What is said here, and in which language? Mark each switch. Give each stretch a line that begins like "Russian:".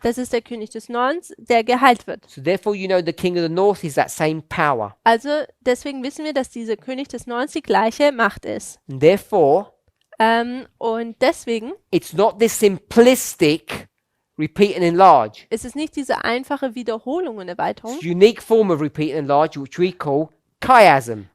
German: Das ist der König des Nordens, der geheilt wird.
English: So therefore you know the King of the North is that same power.
German: Also deswegen wissen wir, dass dieser König des Nordens die gleiche Macht ist.
English: And therefore,
German: Und deswegen
English: it's not this simplistic repeat and enlarge.
German: ist es nicht diese einfache Wiederholung und Erweiterung.
English: It's a unique form of repeat and enlarge, which we call chiasm.